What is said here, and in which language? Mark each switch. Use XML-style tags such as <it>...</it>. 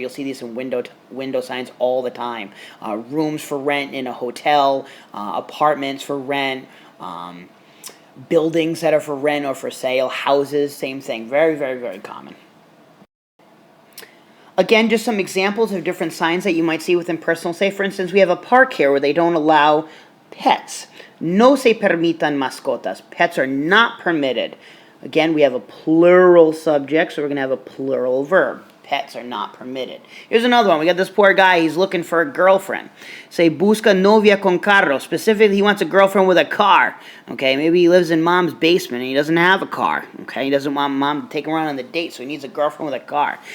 <en>You'll see these in window signs all the time. Rooms for rent in a hotel, apartments for rent, buildings that are for rent or for sale, houses, same thing. Very, very, very common. Again, just some examples of different signs that you might see with impersonal say. For instance, we have a park here where they don't allow pets.</en> <es>No se permitan mascotas.</es> <en>Pets are not permitted. Again, we have a plural subject, so we're going to have a plural verb. Pets are not permitted. Here's another one. We got this poor guy. He's looking for a girlfriend.</en> <es>Se busca novia con carro.</es> <en>Specifically, he wants a girlfriend with a car. Okay, maybe he lives in mom's basement and he doesn't have a car. Okay, he doesn't want mom to take him around on the date, so he needs a girlfriend with a car.</en>